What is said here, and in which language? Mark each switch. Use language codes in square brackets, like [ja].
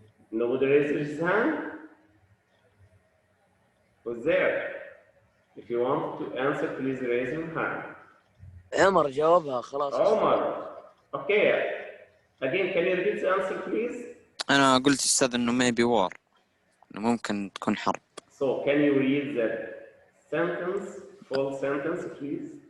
[en] Nobody raised his hand? Who's there? If you want to answer, please raise your hand. [ar] عمر جاوبها خلاص. [en] عمر. Okay. Again, can you repeat the answer, please? [ar] أنا قلت أستاذ إنه [en] maybe war. [ar] إنه ممكن تكون حرب. [en] So, can you read the sentence, full sentence, please?